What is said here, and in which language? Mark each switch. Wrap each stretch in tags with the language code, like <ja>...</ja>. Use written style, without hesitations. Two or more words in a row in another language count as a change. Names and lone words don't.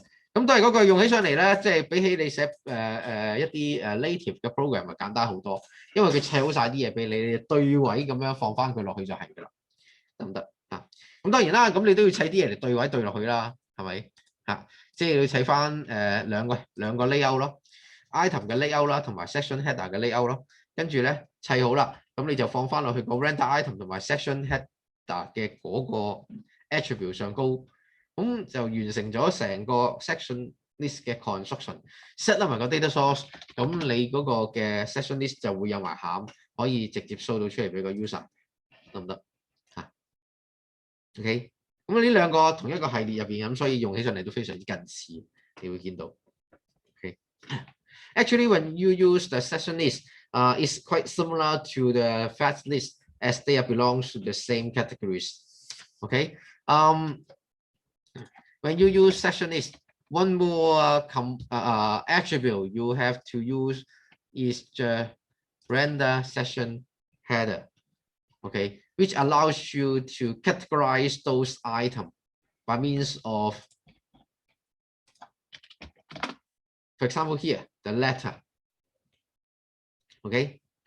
<yue>咁都係嗰句用起上嚟咧，即係比起你寫一啲native 嘅 program 咪簡單好多，因為佢砌好晒啲嘢俾你，你對位咁樣放翻佢落去就係㗎啦，得唔得啊？咁當然啦，咁你都要砌啲嘢嚟對位對落去啦，係咪啊？即係要砌翻兩個 layout 咯 ，item 嘅 layout 啦，同埋</yue> <en>section header</en> <yue>嘅 layout 咯，跟住咧砌好啦，咁你就放翻落去個</yue> <en>render item</en> <yue>同埋</yue> <en>section header</en> <yue>嘅嗰個 attribute 上高。咁就完成咗成個</yue> <en>section list</en> <yue>嘅 construction，set 埋個</yue> <en>data source，</en> <yue>咁你嗰個嘅</yue> <en>section list</en> <yue>就會有埋餡，可以直接 show 到出嚟俾個 user， 得唔得嚇 ？OK， 咁呢兩個同一個系列入邊，咁所以用起上嚟都非常之近似，你會見到。</yue> <en>OK，actually when you use the section list, it's quite similar to the thread list as they belong to the same categories. OK，when you use session list, one more attribute you have to use is the render session header, okay, which allows you to categorize those items by means of, for example, here, the letter, okay.</en>